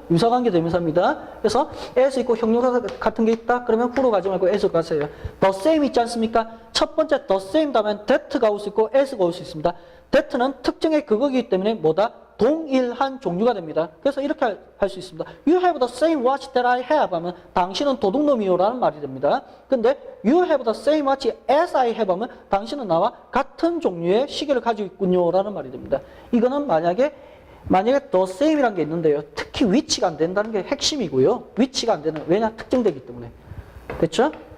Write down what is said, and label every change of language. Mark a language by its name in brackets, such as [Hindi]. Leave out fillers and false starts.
[Korean] 유사관계 대명사입니다. 그래서 as 있고 형용사 같은 게 있다? 그러면 who로 가지 말고 as로 가세요. the same 있지 않습니까? 첫 번째 the same 다음엔 that가 올 수 있고 as가 올 수 있습니다. that는 특정의 그거이기 때문에 뭐다? 동일한 종류가 됩니다. 그래서 이렇게 할 수 있습니다. [English] You have the same watch that I have [Korean] 하면 당신은 도둑놈이요 라는 말이 됩니다. 근데 [English] You have the same watch as I have [Korean] 하면 당신은 나와 같은 종류의 시계를 가지고 있군요 라는 말이 됩니다. 이거는 만약에 the same이라는 게 있는데요. 특히 위치가 안 된다는 게 핵심이고요. 위치가 안 되는, 왜냐? 특정되기 때문에. 됐죠?